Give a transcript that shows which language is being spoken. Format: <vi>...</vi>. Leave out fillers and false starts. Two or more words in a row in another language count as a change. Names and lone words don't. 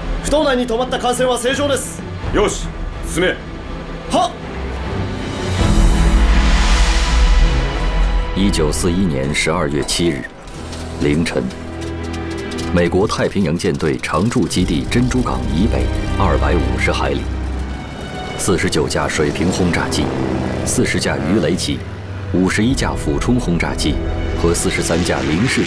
<ja>道内に止まった艦船は正常です。よし、進め。は。</ja> <zh>1941 年12月7日凌晨，美国太平洋舰队常驻基地珍珠港以北250海里，49 架水平轰炸机、40架鱼雷机、51架俯冲轰炸机和43架零式</zh>